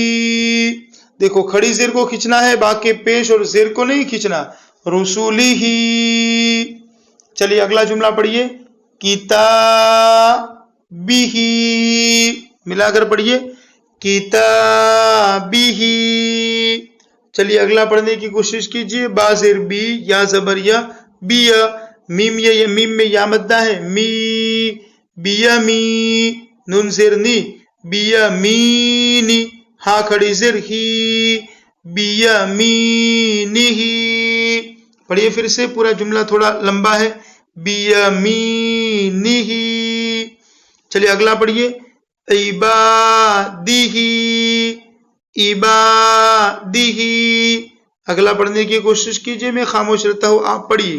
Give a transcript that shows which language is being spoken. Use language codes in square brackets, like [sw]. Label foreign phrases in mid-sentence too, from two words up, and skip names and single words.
[ur] دیکھو کھڑی زیر کو کھینچنا ہے، باقی پیش اور زیر کو نہیں کھینچنا، رسولی ہی۔ چلیے اگلا جملہ پڑھیے، کتابی، ملا کر پڑھیے، کتابی۔ چلیے اگلا پڑھنے کی کوشش کیجیے، با زیر بی، یا زبر یا، بیا، میم میں یا مدہ ہے، می، بیا می، نون زیر نی، بیا می نی، ہا کھڑی زیر ہی، بیا می نی ہی۔ پڑھیے پھر سے، پورا جملہ تھوڑا لمبا ہے، بیمینہ۔ چلیے اگلا پڑھیے، عبادہ، عبادہ۔ اگلا پڑھنے کی کوشش کیجئے، میں خاموش رہتا ہوں، آپ پڑھیے۔